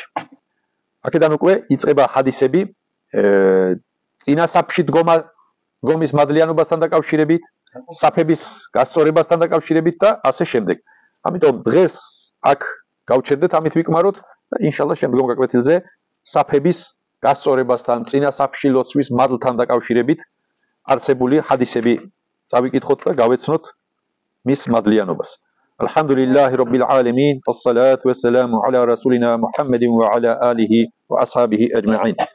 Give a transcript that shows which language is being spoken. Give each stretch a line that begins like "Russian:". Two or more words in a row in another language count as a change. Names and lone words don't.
Georgian: აქედან უკვე იწყება ჰადისები წინასაფში დგომის მადლიანობასთან დაკავშირებით, საფების გასწორებასთან დაკავშირებით და ასე შემდეგ. ამიტომ დღეს აქ გავჩერდეთ, ამით ვიკმაროთ და ინშალლა შემდგომ გაკვეთილზე საფების გასწორებასთან, წინასაფში ლოცვის მადლთან დაკავშირებით არსებული ჰადისები წავიკითხოთ და გავეცნოთ მის მადლიანობას.
Arabic: الحمد لله رب العالمين والصلاة والسلام على رسولنا محمد وعلى آله وأصحابه أجمعين.